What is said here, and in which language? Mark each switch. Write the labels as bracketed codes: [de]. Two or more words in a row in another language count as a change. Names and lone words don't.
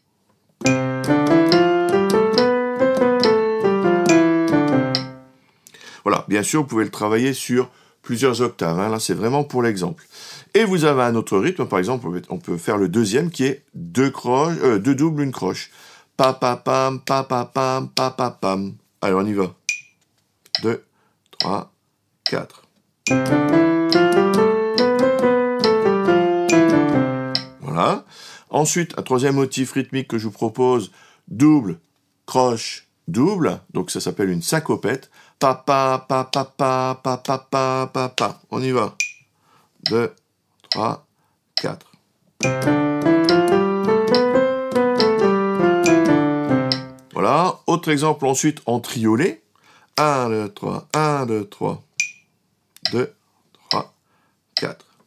[fr] Voilà, bien sûr, vous pouvez le travailler sur plusieurs octaves. Hein. Là, c'est vraiment pour l'exemple. Et vous avez un autre rythme, par exemple, on peut faire le deuxième qui est deux doubles, une croche. Pa, pa, pam, pa, pa, pam, pa, pa, pam. Allez, on y va. 2, 3, 4. Voilà. Ensuite, un troisième motif rythmique que je vous propose, double, croche, double. Donc ça s'appelle une syncopette. Pa, pa, pa, pa, pa, pa, pa, pa, pa, pa. On y va. 2, 3, 4. Voilà. Autre exemple ensuite en triolet. 1, 2, 3, 1, 2, 3. 2, 3, 4.